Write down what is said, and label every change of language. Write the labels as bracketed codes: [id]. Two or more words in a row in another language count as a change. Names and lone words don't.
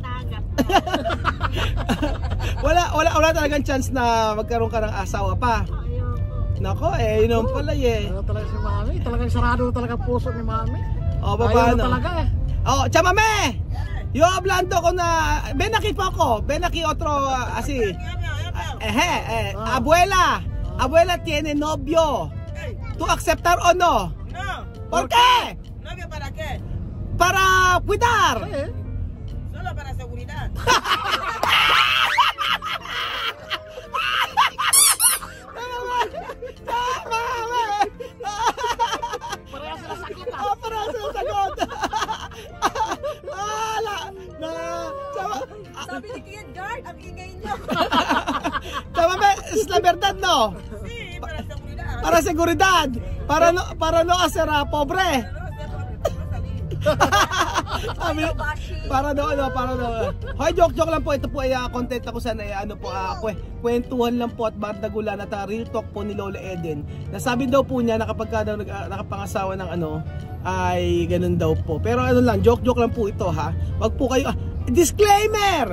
[tl] Wala talagang chance na magkaroon ka ng asawa pa. Nako, yun naman pala Ayaw talaga si mami, talagang sarado talaga puso ni mami. O, Ayaw paano? talaga eh. [es] Chamame! Yo hablando [tl] ko na, [es] ven aquí poco, ven aquí otro, así. Abuela tiene novio. ¿Tú aceptar o no? No. ¿Por qué? ¿Novio para qué? Para cuidar. Solo para seguridad. [tl] Parehas sila sakit ah. Parehas sila sagot. Sabi ni Kian Guard, ang ingay niyo. [es] Chamame, es la verdad, no? Sí, para seguridad. Para seguridad. Para no hacer pobre. [tl] Para daw. Hoy, joke lang po. Ito po ay content ako sana kwentuhan lang po at bardagulan at [en] real talk [tl] po ni Lola Eden. Nasabi daw po niya na kapag nakapangasawa ng ay ganun daw po. Pero joke lang po ito ha. Wag po kayo disclaimer.